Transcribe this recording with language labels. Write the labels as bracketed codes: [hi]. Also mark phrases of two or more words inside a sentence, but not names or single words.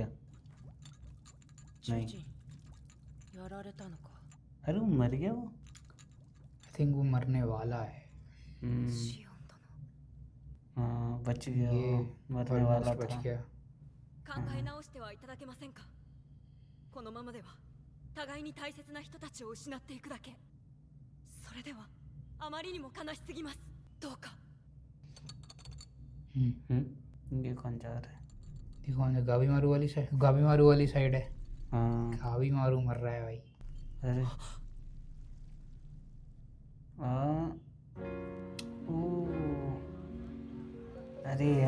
[ja] 主 [hi] नहीं [ja] 人やられたのか。 [hi] अरे वो मर गया वो आई थिंक वो मरने वाला है। [ja] シオン殿。 [hi] हाँ बच गया ये वो मरने वाला ऑलमोस्ट बच था गया। [ja] 考え直してはいただけませんか。このままでは互いに大切な人たちを失っていくだけ。それではあまりにも悲しすぎます。どうか。 [hi] ये कौन जा रहा है देखो कौन सा गावी मारू वाली साइड है। हाँ गावी मारू मर रहा है भाई। अरे ओ अरे यार